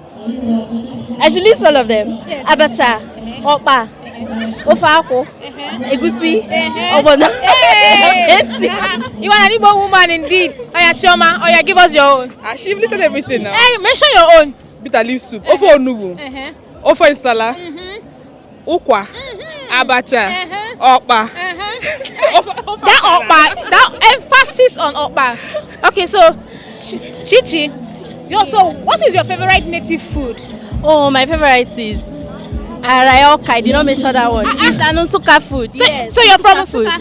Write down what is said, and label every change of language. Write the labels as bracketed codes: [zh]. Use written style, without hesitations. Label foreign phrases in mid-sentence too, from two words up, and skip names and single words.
[en] I should list all of them. Yes. Abacha, Okpa, Ofako, Egusi, Obono. You are an Igbo woman indeed. Oya Chioma, Oya give us your own. She listed everything now. Hey, mention your own. Bitter leaf soup. Ofo onubu. Ofo isala. Ukwa. Abacha. Okpa. That emphasis on Okpa. Okay, so Chichi, so what is your favorite native food? Oh, my favorite is Arayoka. I did not mention that one. It's an Nsukka food. So you're from Nsukka?